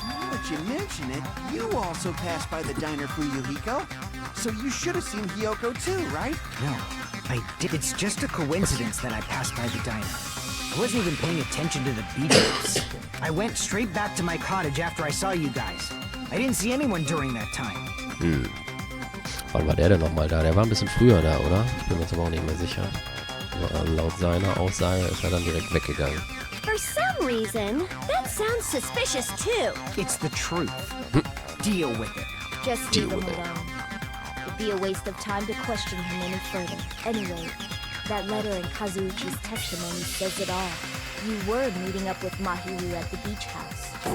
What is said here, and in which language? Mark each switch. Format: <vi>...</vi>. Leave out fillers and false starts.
<en>Now that you mention it, you also passed by the diner for Yuhiko. So you should have seen Hiyoko too, right? No, I did. It's just a coincidence that I passed by the diner. I wasn't even paying attention to the beach house. I went straight back to my cottage after I saw you guys. I didn't see anyone during that time.</en> <de>Wann war der denn nochmal da? Der war ein bisschen früher da, oder? Ich bin mir jetzt aber auch nicht mehr sicher. Aber laut seiner Aussage ist er dann direkt weggegangen.</de> <en>For some reason, that sounds suspicious too. It's the truth. Deal with it. Just leave him alone. It'd be a waste of time to question him any further. Anyway, that letter in Kazuichi's testimony says it all. You were meeting up with Mahiru at the beach house.</en>